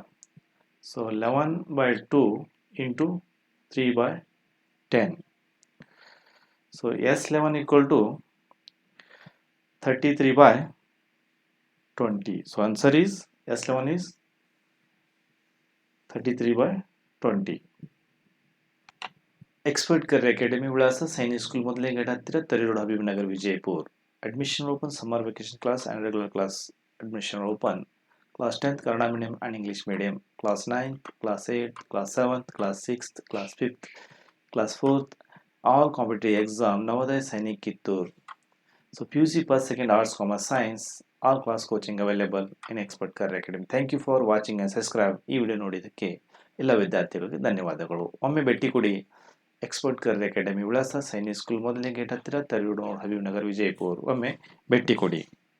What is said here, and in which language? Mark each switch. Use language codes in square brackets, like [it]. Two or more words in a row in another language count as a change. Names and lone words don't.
[en] So 11/2 into 3/10. So S11 equal to 33/20. So answer is S11 is 33/20. [kn] एक्सपर्ट करियर अकॅडमी विळाಸ सैनिक स्कूल ಮೊದಲನೇ ಗೇಟ್ ಹತ್ತಿರ ತರಿ ರೋಡ್ ಹಬೀಬ್ ನಗರ್ ವಿಜಯಪುರ. [en] Admission open summer vacation class and regular class admission open. Class 10th Kannada medium and English medium. Class 9th, Class 8th, Class 7th, Class 6th, Class 5th, Class 4th. All competitive exam Navodaya Sainik Kittur. So PUC first, second arts, commerce, science. All class coaching available in Expert Career Academy. Thank you for watching and subscribe. [kn] ಈ ವಿಡಿಯೋ ನೋಡಿದ್ದಕ್ಕೆ ಎಲ್ಲ ವಿದ್ಯಾರ್ಥಿಗಳಿಗೆ ಧನ್ಯವಾದಗಳು. ಒಮ್ಮೆ ಭೇಟಿ ಕೊಡಿ. एक्सपर्ट करियर अकॅडमी विಳाಸ ಸೈನಿಕ್ ಸ್ಕೂಲ್ ಮೊದಲನೇ ಗೇಟ್ ಹತ್ತಿರ ತರಿ ರೋಡ್ ಹಬೀಬ್ ನಗರ್ ವಿಜಯಪುರ. ಒಮ್ಮೆ ಭೇಟಿ ಕೊಡಿ.